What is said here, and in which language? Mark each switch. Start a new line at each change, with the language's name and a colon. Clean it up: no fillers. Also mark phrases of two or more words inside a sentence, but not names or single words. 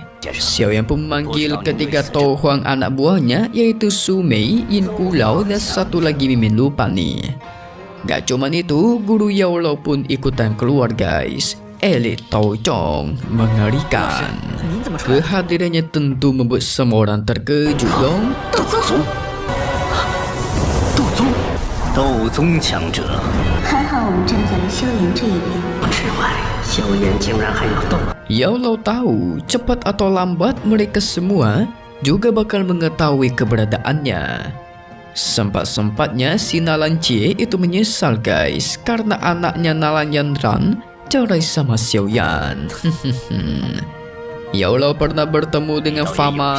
Indonesian: Xiao Yan pun memanggil ketiga Tao Huang anak buahnya, yaitu Su Mei, Yin Kulao, dan satu lagi Mimin lupa nih. Gak cuman itu, guru Yao Lao pun ikutan keluar guys. Elit Tao Chong mengerikan. Kehadirannya tentu membuat semua orang terkejut dong.
Chinese: 斗宗强者，还好我们站在了萧炎这一边。之外，萧炎竟然还要斗。
Indonesian: Yao Lao tahu cepat atau lambat mereka semua juga bakal mengetahui keberadaannya. Sempat-sempatnya si Nalan Jie itu menyesal guys, karena anaknya Nalan Yanran cerai sama Xiao Yan. Yao Lao pernah bertemu dengan Fama.